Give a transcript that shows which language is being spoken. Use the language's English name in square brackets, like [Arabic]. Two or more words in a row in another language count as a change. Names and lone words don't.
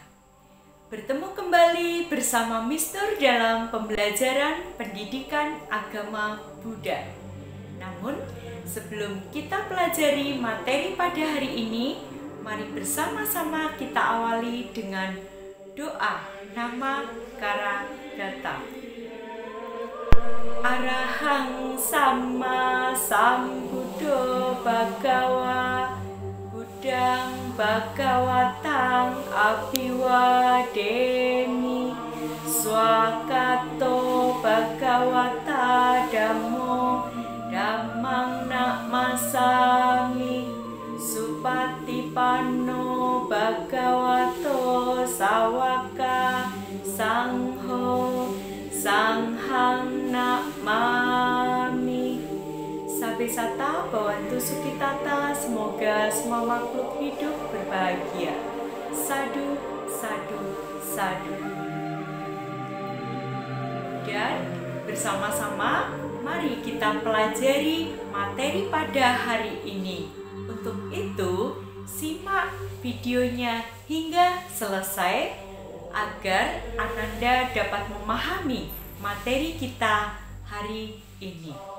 [Indonesian] Bertemu kembali bersama Mister dalam pembelajaran pendidikan agama Buddha. Namun, sebelum kita pelajari materi pada hari ini, mari bersama-sama kita awali dengan doa nama Karagata. [Pali] Arahang Sama Sambuddho Bhagawa Buddhang Bhagawatang Abhiwademi Swakato Bhagawata Dhammo Dhammang Namasami Supatipanno Bhagavato Sawaka Sangho Sanghang Namami. Sabesata Bhavantu Sukhitata, [Indonesian] semoga semua makhluk hidup berbahagia. [Pali] Sadu, sadu, sadu. [Indonesian] Dan bersama-sama mari kita pelajari materi pada hari ini. Untuk itu, simak videonya hingga selesai agar Ananda dapat memahami materi kita hari ini.